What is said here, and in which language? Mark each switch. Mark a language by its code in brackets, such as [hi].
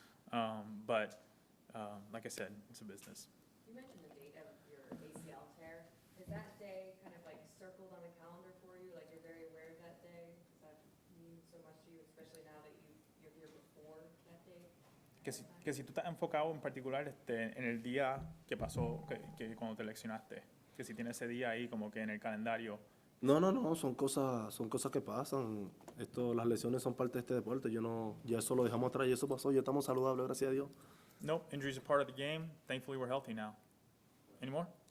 [en] But like I said, it's a business. You mentioned the date of your ACL tear. Is that day kind of circled on the calendar for you? You're very aware of that day? Does that mean so much to you, especially now that you're here before that date? [es] Que si tú estás enfocado en particular en el día que pasó, que cuando te lesionaste, que si tienes ese día ahí como que en el calendario. No, son cosas que pasan. Las lesiones son parte de este deporte. Ya eso lo dejamos atrás y eso pasó. Ya estamos saludables, gracias a Dios. [en] No, injuries are part of the game. Thankfully, we're healthy now. Any more?